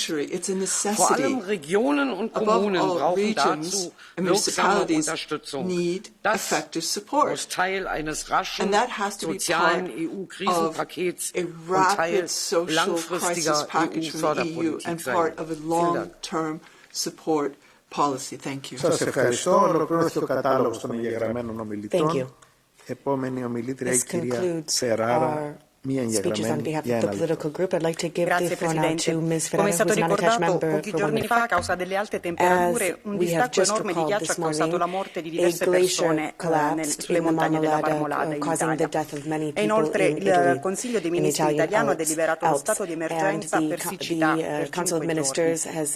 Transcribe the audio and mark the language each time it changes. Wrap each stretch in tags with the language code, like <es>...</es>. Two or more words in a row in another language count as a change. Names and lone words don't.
<de>Vor allem Regionen und Kommunen brauchen dazu wirksame Unterstützung. Das muss Teil eines raschen sozialen EU-Krisenpakets und Teil langfristiger EU-Förderpolitik sein.</de> <el>Σας ευχαριστώ. Ολοκληρώθηκε ο κατάλογος των εγγεγραμμένων ομιλητών. Επόμενη ομιλήτρια η κυρία Φεράρα.</el> <en>Speeches on behalf of the political group. I'd like to give the floor now to Ms. Ferrara, who is not attached member</en> <it>pochi giorni fa, a causa delle alte temperature, un distacco enorme di ghiaccio ha causato la morte di diverse persone sulle montagne della Marmolada in Italia. E inoltre il Consiglio dei Ministri italiano ha deliberato lo stato di emergenza per siccità per 5 giorni.</it>